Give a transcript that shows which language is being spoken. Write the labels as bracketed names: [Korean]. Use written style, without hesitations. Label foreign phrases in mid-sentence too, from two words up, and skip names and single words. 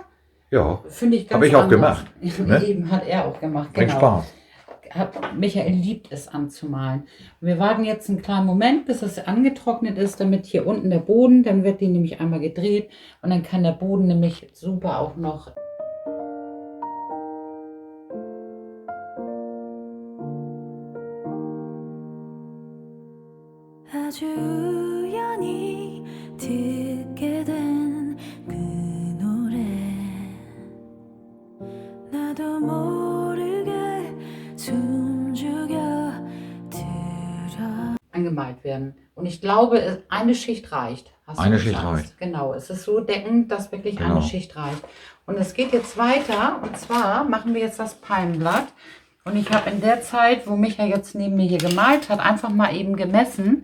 [German] Ja, Finde ich ganz habe ich auch anders. gemacht. Ne? Eben hat er auch gemacht. Bringt Spaß. Michael liebt es anzumalen. Wir warten jetzt einen kleinen Moment, bis es angetrocknet ist, damit hier unten der Boden, dann wird die nämlich einmal gedreht und dann kann der Boden nämlich super auch noch [Korean] 아주 우연히 듣게 된 그 노래 나도 모르게 숨죽여 들어 [German] angemalt werden. Und ich glaube, eine Schicht reicht. Hast du Eine gesagt? Schicht reicht. Genau, es ist so deckend, dass wirklich Genau. eine Schicht reicht. Und es geht jetzt weiter und zwar machen wir jetzt das Palmblatt. Und ich habe in der Zeit, wo Micha jetzt neben mir hier gemalt hat, einfach mal eben gemessen.